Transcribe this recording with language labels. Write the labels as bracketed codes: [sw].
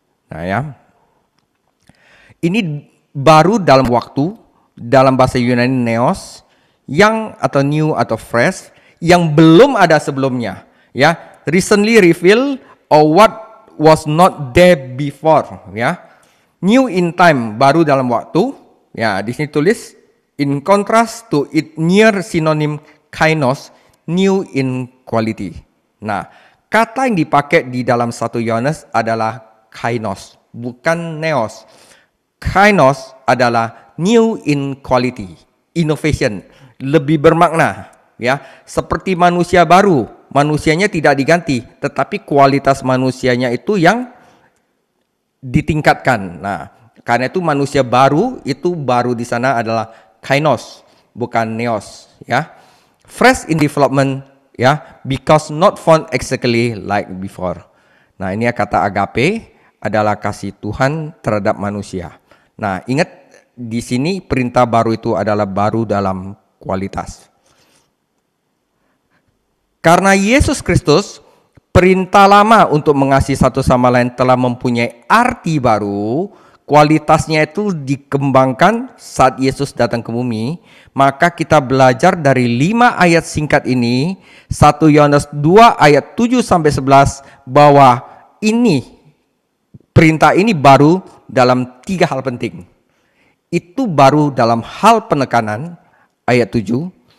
[id] Nah ya, ini baru dalam waktu, dalam bahasa Yunani neos, yang atau new atau fresh, yang belum ada sebelumnya, ya, [en] recently revealed or what was not there before, [id] ya. [en] New in time, [id] baru dalam waktu, ya, di sini tulis [en] in contrast to it near synonym kainos, new in quality. [id] Nah, kata yang dipakai di dalam 1 Yohanes adalah kainos, bukan neos. Kainos adalah [en] new in quality, innovation, [id] lebih bermakna, ya, seperti manusia baru. Manusianya tidak diganti, tetapi kualitas manusianya itu yang ditingkatkan. Nah, karena itu manusia baru, itu baru di sana adalah kainos, bukan neos, ya. [en] Fresh in development, ya, because not found exactly like before. [id] Nah, ini kata agape adalah kasih Tuhan terhadap manusia. Nah, ingat di sini perintah baru itu adalah baru dalam kualitas. Karena Yesus Kristus, perintah lama untuk mengasihi satu sama lain telah mempunyai arti baru, kualitasnya itu dikembangkan saat Yesus datang ke bumi, maka kita belajar dari 5 ayat singkat ini, 1 Yohanes 2 ayat 7 sampai 11, bahwa ini perintah ini baru dalam 3 hal penting. Itu baru dalam hal penekanan, ayat 7,